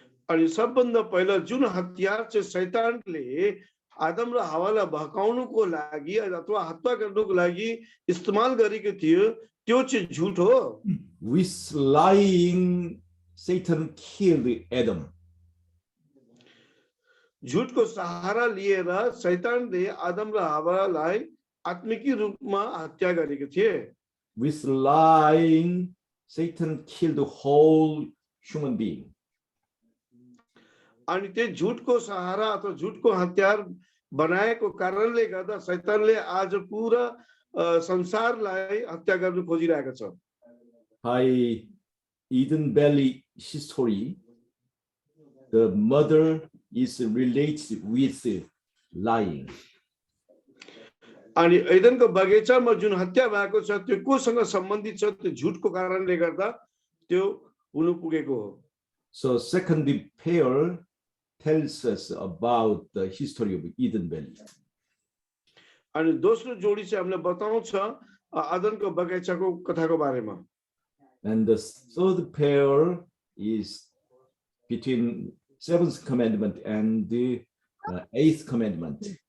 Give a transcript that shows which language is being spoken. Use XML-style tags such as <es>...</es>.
<ne>अनि सबभन्दा पहिला जुन हतियार चाहिँ शैतानले आदम र हवालाई भकाउनुको लागि अथवा हत्या गर्नुको लागि इस्तेमाल गरेको थियो त्यो चाहिँ झुट हो।</ne> <en>With lying, Satan killed Adam.</en> <ne>झुटको सहारा लिएर शैतानले आदम र हवालाई आत्मिकी रूपमा हत्या गरेको थिए।</ne> <en>With lying, Satan killed the whole human being.</en> <ne>अनि त्यो झुटको सहारा अथवा झुटको हतियार बनाएको कारणले गर्दा शैतानले आज पूरा संसारलाई हत्या गर्न खोजिरहेको छ।</ne> <en>By Eden Valley history, the mother is related with lying.</en> <ne>अनि एदनको बगैँचामा जुन हत्या भएको छ त्यो कोसँग सम्बन्धित छ? त्यो झुटको कारणले गर्दा त्यो हुनु पुगेको हो।</ne> <en>So second pair tells us about the history of Eden Valley.</en> <ne>अनि दोस्रो जोडी चाहिँ हामीलाई बताउँछ आदमको बगैँचाको कथाको बारेमा।</ne> <en>And the third pair is between seventh commandment and the eighth commandment.</en>